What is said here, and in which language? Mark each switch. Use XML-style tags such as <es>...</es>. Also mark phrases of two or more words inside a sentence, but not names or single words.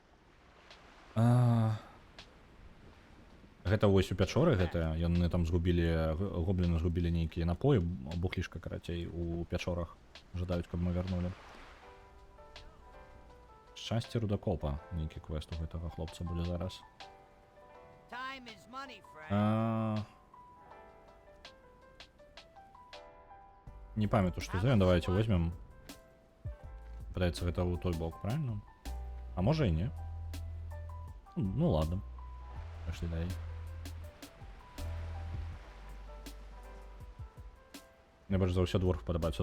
<be>Гэта вось у пячоры гэтыя. Яны там згубілі... Гобліны згубілі нейкія напоі. Бухлішка, карацей, у пячорах. Жадаюць, каб мы вярнулі. Шчасце рудакопа. Нейкі квест у гэтага хлопца будзе зараз.</be> <en>Time is money, friend.</en> <be>Не памятаю, што за.</be> <ru>Давайте возьмем.</ru> <be>Падаецца, гэта ў той бок, правильно? А можа і не. Ну ладно. Пашлі далей. Мне больш за ўсё дворф падабаецца.</be>